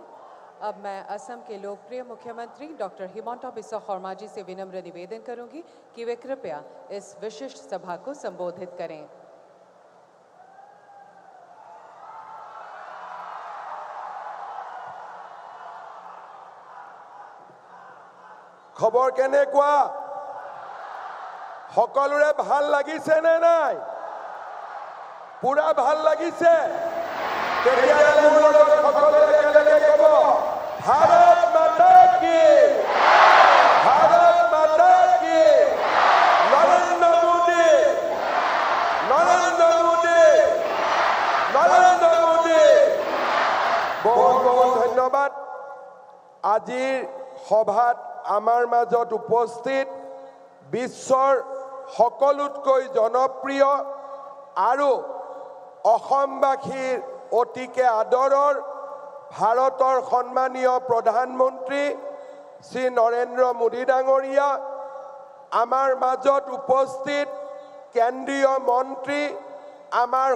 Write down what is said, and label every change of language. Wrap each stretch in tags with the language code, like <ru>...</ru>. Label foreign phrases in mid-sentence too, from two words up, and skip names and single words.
<hi>अब मैं असम के लोकप्रिय मुख्यमंत्री डॉक्टर हिमंता बिस्वा शर्मा जी से विनम्र निवेदन करूंगी कि वे कृपया इस विशिष्ट सभा को संबोधित करें।</hi> <as>খবৰ কেনেকুৱা সকলোৰে ভাল লাগিছে নে নাই? पूरा ভাল লাগিছে? তেতিয়াহ'লে মোৰ লগত সকলোৱে একেলগে ক'ব</as> <hi>भारत माता की, भारत माता की। नरेंद्र मोदी, नरेंद्र मोदी, नरेंद्र मोदी। बहुत बहुत धन्यवाद।</hi> <as>আজিৰ সভাত আমাৰ মাজত উপস্থিত বিশ্বৰ সকলোতকৈ জনপ্ৰিয় আৰু অসমবাসীৰ অতিকে আদৰৰ ভাৰতৰ সন্মানীয় প্ৰধানমন্ত্ৰী শ্ৰী নৰেন্দ্ৰ মোদী ডাঙৰীয়া, আমাৰ মাজত উপস্থিত কেন্দ্ৰীয় মন্ত্ৰী আমাৰ</as>